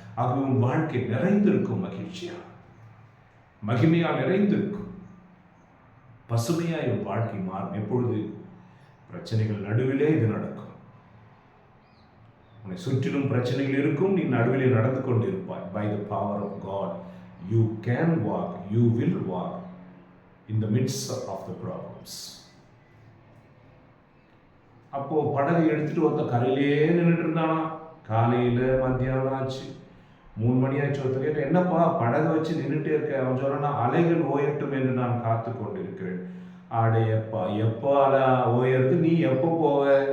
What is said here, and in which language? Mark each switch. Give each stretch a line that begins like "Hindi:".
Tamil: ஆகவே உன் வாழ்க்கை நிறைந்திருக்கும், மகிழ்ச்சியா, மகிமையால் நிறைந்திருக்கும், பசுமையாய் உன் வாழ்க்கை மாறும். எப்பொழுது பிரச்சனைகள் நடுவிலே இது நடக்கும். உன்னை சுற்றிலும் பிரச்சனைகள் இருக்கும், நீ நடுவிலே நடந்து கொண்டிருப்பாய்.
English: By the power of God you can walk, you will walk in the midst of the problems.
Tamil: அப்போ படகை எடுத்துட்டு ஒருத்த கரையிலே நின்றுட்டு இருந்தானா. காலையில மத்தியானம் ஆச்சு, 3 மணி ஆச்சு. ஒருத்தர் கேட்ட, என்னப்பா படகை வச்சு நின்றுட்டே இருக்க? அவன் சொல்றானா, அலைகள் ஓயட்டும் என்று நான் காத்து கொண்டிருக்கிறேன். ஆடையப்பா, எப்போ அலை ஓயறது? நீ எப்போ போவ?